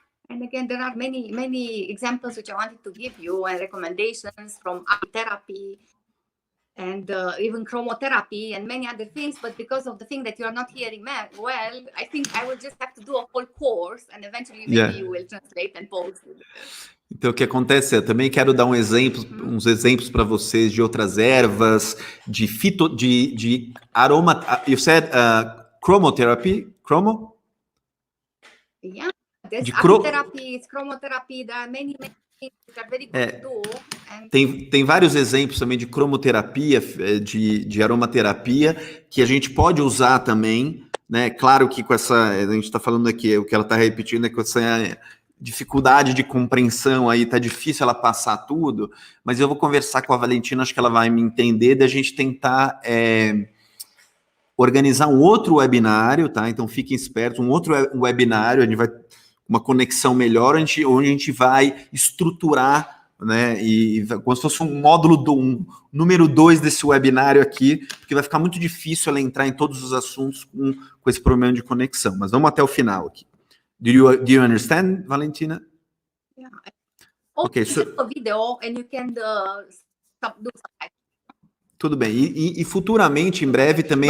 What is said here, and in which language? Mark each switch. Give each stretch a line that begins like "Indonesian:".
English: And again, there are many examples which I wanted to give you and recommendations from therapy and even chromotherapy and many other things. But because of the thing that you are not hearing well, I think I will just have to do a whole course and eventually maybe you will translate and post it.
Portuguese: Então, o que acontece é, eu também quero dar uns exemplos para vocês de outras ervas, de aroma.
English: You said chromotherapy? Chromo? Yeah. There's apitherapy, chromotherapy, there are many things which are very good to do. And...
Portuguese: Tem vários exemplos também de cromoterapia, de aromaterapia, que a gente pode usar também, né? Claro que com essa, a gente está falando aqui, o que ela está repetindo é com essa dificuldade de compreensão aí, tá difícil ela passar tudo, mas eu vou conversar com a Valentina, acho que ela vai me entender, da gente tentar organizar um outro webinário, tá? Então fiquem espertos, um outro webinário, a gente vai uma conexão melhor, onde a gente vai estruturar, né, e como se fosse um módulo número 2 desse webinário aqui, porque vai ficar muito difícil ela entrar em todos os assuntos com esse problema de conexão, mas vamos até o final aqui.
English: Do you understand, Valentina? Yeah. Okay, so... a video and you can do something.
Portuguese: Tudo bem, e futuramente, em breve também...